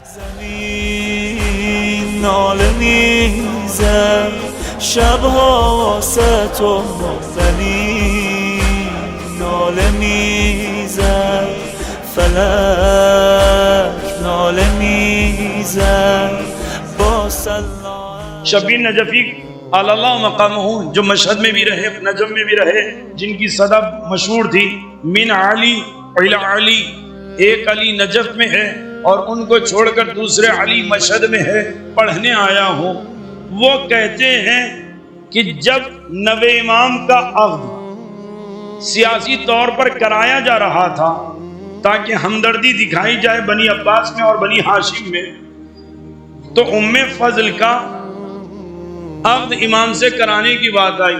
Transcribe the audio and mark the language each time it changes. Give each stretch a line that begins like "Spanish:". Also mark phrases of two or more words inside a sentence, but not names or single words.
Persian: زمین ناله میزد شبها واسه تو مبتنی ناله میزد فلک ناله میزد با سلام.
Urdu: شبیر نجفی
Arabic: علی اللہ مقامہ
Urdu: جو مشہد میں بھی رہے نجم میں بھی رہے، جن کی صدا مشہور تھی
Arabic: من علی الی علی،
Urdu: ایک علی نجف میں ہے اور ان کو چھوڑ کر دوسرے علی مشہد میں ہے، پڑھنے آیا ہوں. وہ کہتے ہیں کہ جب نوے امام کا عقد سیاسی طور پر کرایا جا رہا تھا تاکہ ہمدردی دکھائی جائے بنی عباس میں اور بنی ہاشم میں، تو ام فضل کا عقد امام سے کرانے کی بات آئی.